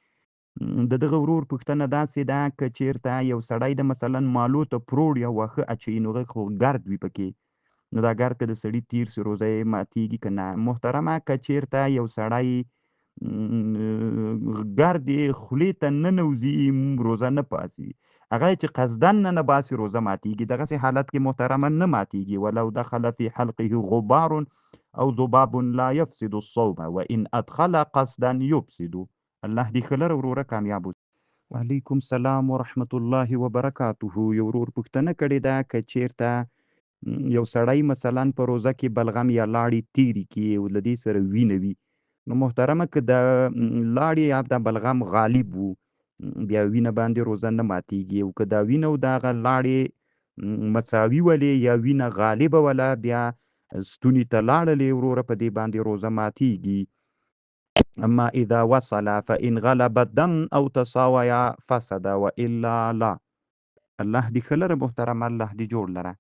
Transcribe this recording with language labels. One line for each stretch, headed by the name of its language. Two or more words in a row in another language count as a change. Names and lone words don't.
Pashto: د دغه ورور پوښتنه داسې ده که چېرته یو سړی د مثلا مالو ته پروړ یا واښه اچوي نو هغه خو ګرد وي پکې نو دا ګرد که د سړي تیر سي روزه یې ماتېږي که نه؟ محترمه که چېرته یو سړی ګرد یې خولې ته ننوځي روزه نه پاسي. هغه چې قصدن نه باسي روزه ماتیږي. دغسې حالت کې محترمه نه ماتیږي.
Arabic: ولو دخل فی حلقه غبار او ذباب لا یفسد الصوم وان ادخل قصدا یفسد.
Pashto: الله دې ښه لره وروره کامیاب اوسې.
Arabic: وعلیکم السلام ورحمة الله وبرکاته.
Pashto: یو ورور پوښتنه کړې ده که چیرته یو سړی مثلا په روزه کې بلغم یا لاړې تېرې کړي او له دې سره وینه وي، نو محترمه که د لاړې یا د بلغم غالب وو، بیا وینه باندې روزه نه ماتیږي. او که دا وینه او دغه لاړې مساوي ولې یا وینه غالبه وله، بیا ستوني ته لاړلې وروره، په دې باندې روزه ماتیږي.
Arabic: اما اذا وصل فإن غلب الدم او تساویا فسد والا لا.
Pashto: الله دې ښه لره محترمه، الله دې جوړ لره.